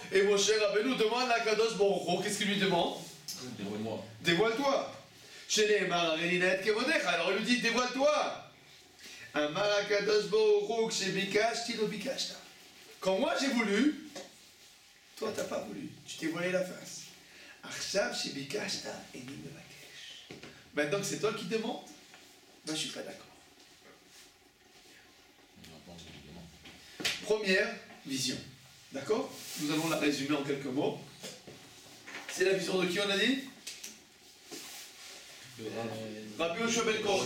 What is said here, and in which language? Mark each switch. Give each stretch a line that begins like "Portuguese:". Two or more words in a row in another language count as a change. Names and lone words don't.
French: Et Moshe Rabbeinu demande à Kadosh Baruch Hu. Qu'est-ce qu'il lui demande? Dévoile-moi. Dévoile-toi. Alors il lui dit dévoile-toi.
Hebrew: אמר קדוש ברוך הוא כשביקשתי לא ביקשת.
French: Quand moi j'ai voulu, toi t'as pas voulu. Tu t'es voilé la face.
Hebrew: עכשיו שביקשת איני מבקש.
French: Maintenant que c'est toi qui demandes, ben je suis pas d'accord. Première vision. D'accord? Nous allons la résumer en quelques mots. C'est la vision de qui on a dit? Rabbi Yoshua ben Kocha.